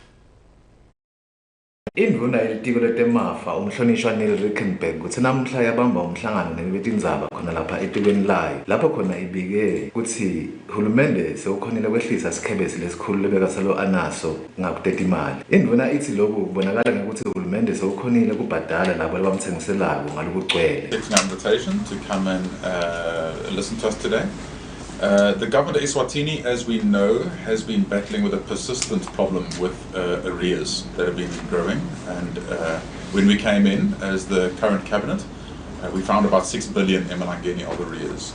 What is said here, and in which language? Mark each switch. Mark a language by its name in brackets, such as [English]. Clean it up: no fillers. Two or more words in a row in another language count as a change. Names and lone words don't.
[Swati] Indvuna yelitiko letemafa umhlonishwa Neil Reckensberg kutsi namuhla yabamba umhlangano nebetindzaba khona lapha etikweni layo lapho khona ibike kutsi hulumende sewukhonile kwehlisa sikhebesi lesikhulu lebeka salo anaso ngakuteta imali. Indvuna ithi lokhu kubonakala ngekuthi hulumende sewukhonile kubhadala labo labamtsengiselako ngalokugcwele. [English] It's an invitation to come and listen to us today. The government of Eswatini, as we know, has been battling with a persistent problem with arrears that have been growing. And when we came in as the current cabinet, we found about 6 billion emalangeni of arrears.